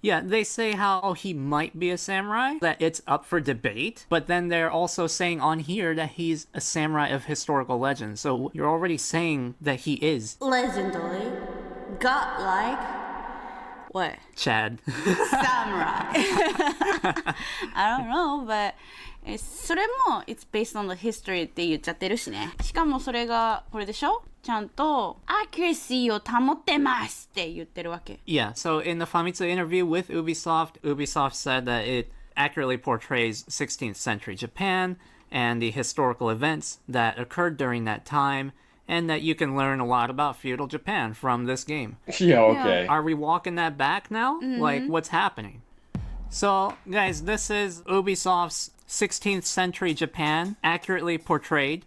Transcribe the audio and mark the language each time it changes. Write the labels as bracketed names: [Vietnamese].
[English] Yeah, they say how he might be a samurai, that it's up for debate, but then they're also saying on here that he's a samurai of historical legend. So you're already saying that he is. Legendary. Godlike. What? Chad. Samurai. I don't know, but [Japanese] それも [English] it's based on the history [Japanese] って言っちゃってるしね。しかもそれがこれでしょちゃんと accuracy を保ってますって言ってるわけ。 [English] Yeah, so in the Famitsu interview with Ubisoft, Ubisoft said that it accurately portrays 16th century Japan and the historical events that occurred during that time, and that you can learn a lot about feudal Japan from this game. Yeah, okay. Are we walking that back now? Like, what's happening? So, guys, this is Ubisoft's 16th century Japan, accurately portrayed.